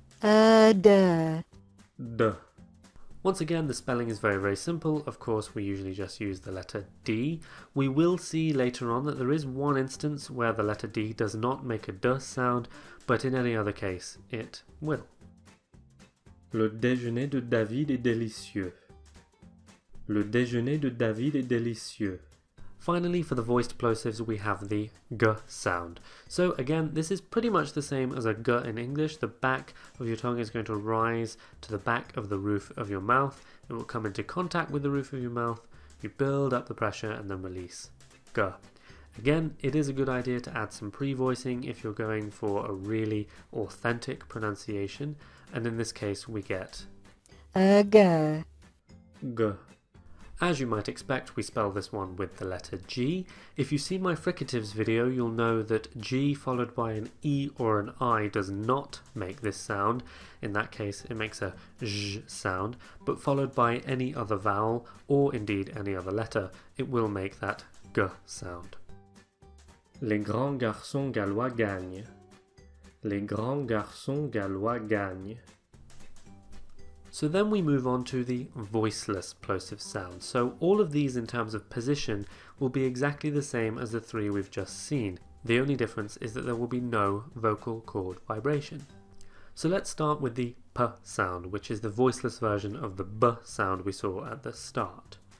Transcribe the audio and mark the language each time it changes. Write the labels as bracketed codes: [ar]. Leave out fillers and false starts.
[en] D. D. Once again, the spelling is very, very simple. Of course, we usually just use the letter D. We will see later on that there is one instance where the letter D does not make a D sound, but in any other case, it will. [fr] Le déjeuner de David est délicieux. Le déjeuner de David est délicieux. [en] Finally, for the voiced plosives, we have the g sound. So again, this is pretty much the same as a g in English. The back of your tongue is going to rise to the back of the roof of your mouth. It will come into contact with the roof of your mouth. You build up the pressure and then release. G. Again, it is a good idea to add some pre-voicing if you're going for a really authentic pronunciation. And in this case, we get G. G. As you might expect, we spell this one with the letter G. If you've seen my fricatives video, you'll know that G followed by an E or an I does not make this sound. In that case, it makes a J sound, but followed by any other vowel, or indeed any other letter, it will make that G sound. [fr] Les grands garçons gallois gagnent. Les grands garçons gallois gagnent. [en] So then we move on to the voiceless plosive sounds. So all of these in terms of position will be exactly the same as the three we've just seen. The only difference is that there will be no vocal cord vibration. So let's start with the p sound, which is the voiceless version of the b sound we saw at the start.